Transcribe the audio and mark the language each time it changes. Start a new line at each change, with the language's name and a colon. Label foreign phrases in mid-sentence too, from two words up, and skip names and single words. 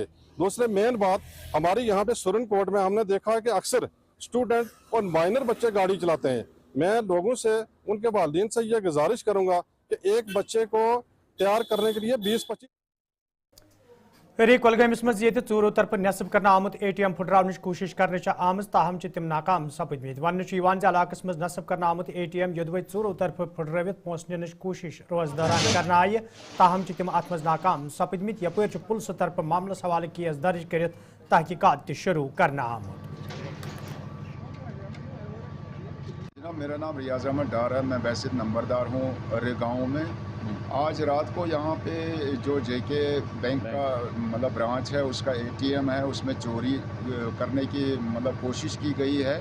Hindi: दूसरे मेन बात, हमारी यहाँ पे सुरनकोट में हमने देखा है कि अक्सर स्टूडेंट और माइनर बच्चे गाड़ी चलाते हैं। मैं लोगों से, उनके वालिदैन से यह गुजारिश करूंगा कि एक बच्चे को तैयार करने के लिए 20-25
Kashmiri: कोलगमस मज चोरों तरफ नस्ब करना आमुत ATM फुटरावन कोशिश करने आम ताहम तम नाकाम सपदमित वन इलाकस मज नस्ब करना आमुत ATM योदवे चोरों तरफ फुटरवित पोस निन कोशिश रोज दौरान करना आय ताहम तम अत मज नाकाम सपदमित यपर पुलिस तरफ मामलस हवाले केस दर्ज कर तहकीकात शुरू करना आमुत।
Hindi: मेरा नाम रियाज अहमद डार है, मैं बैसित नंबरदार हूँ रेगांव में। आज रात को यहाँ पे जो JK बैंक का मतलब ब्रांच है, उसका ATM है, उसमें चोरी करने की मतलब कोशिश की गई है।